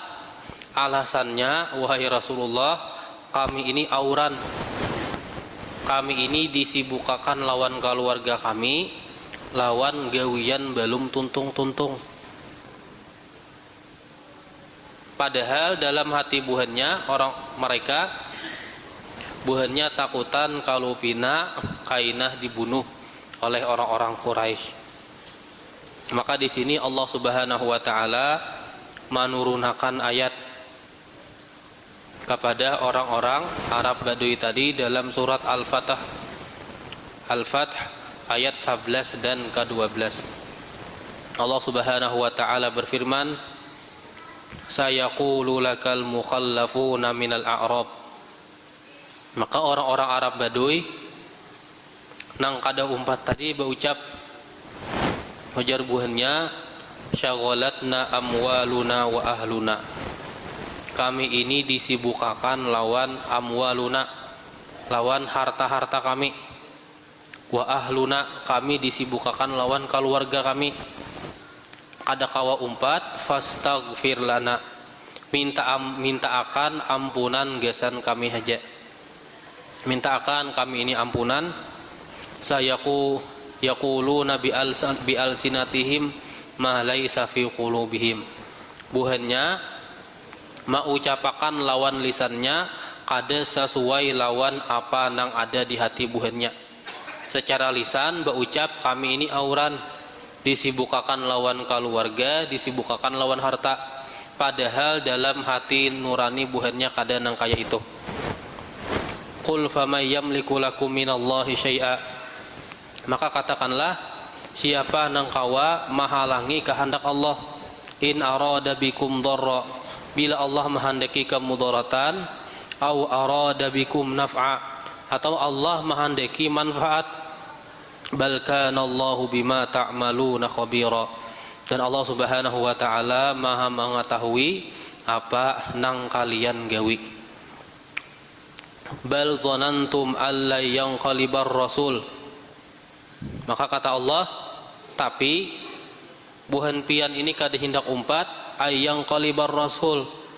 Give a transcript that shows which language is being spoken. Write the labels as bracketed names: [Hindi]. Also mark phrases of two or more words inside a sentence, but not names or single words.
[Banjar] Alasannya, wahai Rasulullah, kami ini auran, kami ini disibukakan lawan keluarga kami, lawan gawian belum tuntung-tuntung. Padahal dalam hati buhannya buhannya takutan kalau pina kainah dibunuh oleh orang-orang Quraisy. [Indonesian] Maka di sini [Arabic] الله سبحانه وتعالى [Indonesian] menurunkan ayat kepada orang-orang Arab Baduy tadi dalam surat Al-Fath ayat 11 dan ke-12. [Arabic] الله سبحانه وتعالى [Indonesian] berfirman, [Arabic] سيقول لك المخلفون من الأعراب. [Banjar] Maka orang-orang Arab Baduy nang kada umpat tadi berucap, ujar buhannya, [Arabic] شغلتنا أموالنا وأهلونا. [Banjar] Kami ini disibukakan lawan amwaluna, lawan harta-harta kami. [Arabic] وأهلونا, [Banjar] kami disibukakan lawan keluarga kami. Kada kawa umpat, [Arabic] فاستغفر لنا, [Banjar] minta akan ampunan gasan kami haja. Minta akan kami ini ampunan. [Arabic] يقولون بألسنتهم ما ليس في قلوبهم. [Banjar] Buhannya mengucapkan lawan lisannya kada sesuai lawan apa nang ada di hati buhannya. Secara lisan berucap kami ini auran, disibukakan lawan keluarga, disibukakan lawan harta. Padahal dalam hati nurani buhannya kada nang kaya itu. [Arabic] قل فمن يملك لكم من الله شيئا. [Banjar] Maka katakanlah, siapa nang kawa menghalangi kehendak Allah. [Arabic] إن أراد بكم ضرا, [Indonesian] bila Allah menghendaki kemudaratan, [Arabic] أو أراد بكم نفعا, [Indonesian] atau Allah menghendaki manfaat. [Arabic] بل كان الله بما تعملون خبيرا. [Banjar] Dan [Arabic] الله سبحانه وتعالى [Banjar] Maha mengetahui apa nang kalian gawi. [Arabic] بل ظننتم ألا ينقلب الرسول. [Banjar] Maka kata Allah, tapi buhan pian ini kada hendak umpat ayang [Arabic] قلب الرسول.